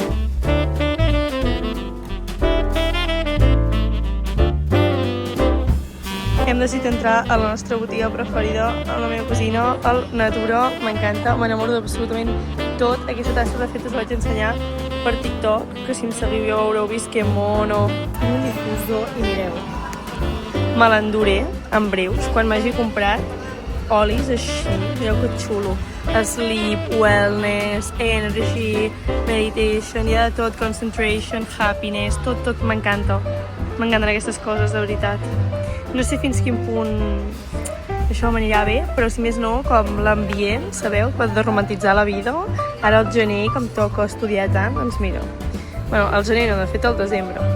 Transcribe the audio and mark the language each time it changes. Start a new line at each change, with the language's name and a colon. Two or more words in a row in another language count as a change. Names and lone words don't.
Catalan: Hem decidit entrar a la nostra botiga preferida, amb la meva cosina, el Natura, m'encanta, m'enamoro d'absolutament tot. Aquesta tassa de fet us la vaig ensenyar per TikTok, que si em seguiu ja haureu vist que mono. Un difusor i mireu. Me l'enduré en breus, quan m'hagi comprat olis així, mireu que xulo.
English: Sleep, wellness, energy, meditation,
Catalan: hi ha de tot,
English: concentration, happiness,
Catalan: tot m'encanta. M'encanten aquestes coses, de veritat. No sé fins quin punt això m'anirà bé, però si més no, com l'ambient, sabeu, de romantitzar la vida. Ara al gener, que em toca estudiar tant, doncs mira. Bueno, al gener no, de fet al desembre.